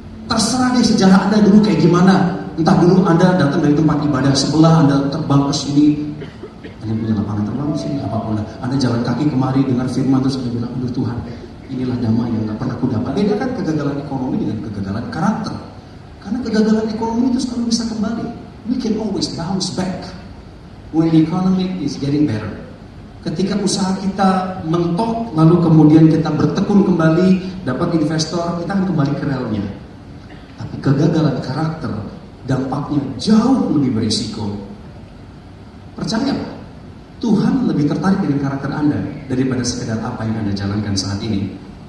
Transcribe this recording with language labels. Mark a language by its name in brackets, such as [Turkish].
[Indonesian] Terserah deh sejarah Anda dulu kayak gimana. Entah dulu Anda datang dari tempat ibadah sebelah, Anda terbang ke sini, Anda punya lapangan terbang di sini, apapun. Anda jalan kaki kemari dengar firman terus Anda bilang, aduh Tuhan, inilah damai yang nggak pernah aku dapat. Bedakan kegagalan ekonomi dengan kegagalan karakter. Karena kegagalan ekonomi itu selalu bisa kembali. [English] We can always bounce back when the economy is getting better. [Indonesian] Ketika usaha kita mentok, lalu kemudian kita bertekun kembali, dapat investor, kita akan kembali ke relnya. Tapi kegagalan karakter, dampaknya jauh lebih berisiko. Percaya, Tuhan lebih tertarik dengan karakter Anda daripada sekedar apa yang Anda jalankan saat ini.